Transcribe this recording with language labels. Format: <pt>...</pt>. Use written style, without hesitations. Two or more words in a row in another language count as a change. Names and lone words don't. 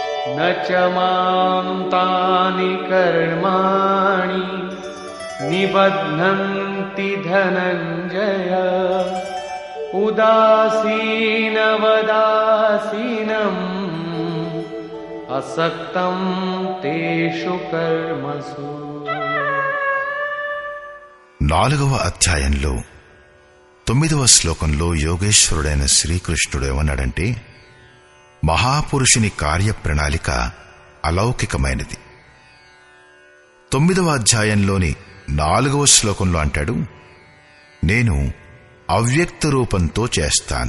<sa>न च मां तानि कर्माणि निबध्नन्ति धनञ्जय उदासीनवदासीनम् असक्तं तेषु कर्मसु.</sa> <te>4వ అధ్యాయంలో 9వ శ్లోకంలో యోగేశ్వరుడైన శ్రీకృష్ణుడు ఏమన్నాడంటే, మహాపురుషుని కార్యప్రణాళిక అలౌకికమైనది. 9వ అధ్యాయంలోని 4వ శ్లోకంలో అంటాడు, నేను అవ్యక్త రూపంతో చేస్తాను.</te>